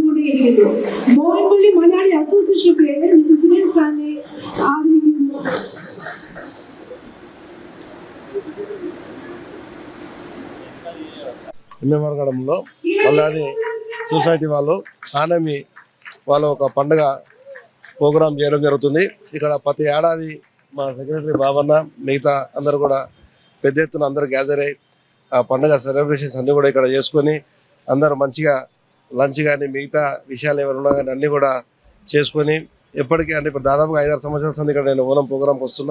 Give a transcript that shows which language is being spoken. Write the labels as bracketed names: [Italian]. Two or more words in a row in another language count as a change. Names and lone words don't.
[Malayalam] നൽകിയിരിക്കുന്നു. ബോയിൻപള്ളി മലയാളി അസോസിയേഷൻ പേര് മിസ്റ്റർ സുരേഷ് സാറിനെ ആദരിക്കുന്നു. [Telugu] ఎమ్మెమరగడంలో మల్లాని సొసైటీ వాళ్ళు ఆనమి వాళ్ళు ఒక పండుగ ప్రోగ్రాం చేయడం జరుగుతుంది. ఇక్కడ ప్రతి ఏడాది మా సెక్రటరీ బాబన్న మిగతా అందరూ కూడా పెద్ద ఎత్తున అందరూ గ్యాదర్ అయ్యి ఆ పండుగ సెలబ్రేషన్స్ అన్నీ కూడా ఇక్కడ చేసుకొని అందరూ మంచిగా లంచ్ కానీ మిగతా విషయాలు ఏమైనా ఉన్నా కానీ అన్నీ కూడా చేసుకొని ఎప్పటికీ అంటే ఇప్పుడు దాదాపుగా 5-6 సంవత్సరాల సంది ఇక్కడ నేను ఓనం ప్రోగ్రాంకి వస్తున్నా.